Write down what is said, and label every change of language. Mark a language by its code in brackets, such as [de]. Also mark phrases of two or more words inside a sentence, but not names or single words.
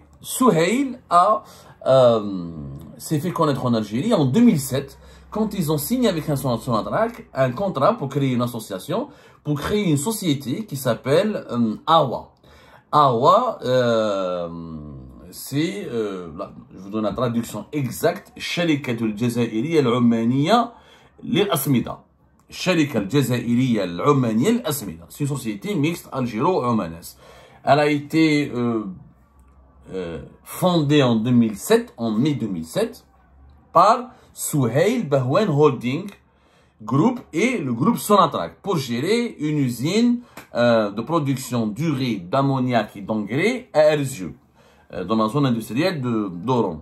[fr] Souheil s'est fait connaître en Algérie en 2007 quand ils ont signé avec un Sonatrach un contrat pour créer une association, pour créer une société qui s'appelle AWA. AWA, c'est, je vous donne la traduction exacte, [ar] شركة الجزائرية العمانية للأسمدة. شركة الجزائرية العمانية للأسمدة. [fr] C'est une société mixte algéro-omanaise. Elle a été fondée en 2007, en mai 2007, par Souheil Bahouane Holding Group et le groupe Sonatrach pour gérer une usine de production d'urée, d'ammoniac et d'engrais à Erzurum, dans la zone industrielle d'Oran.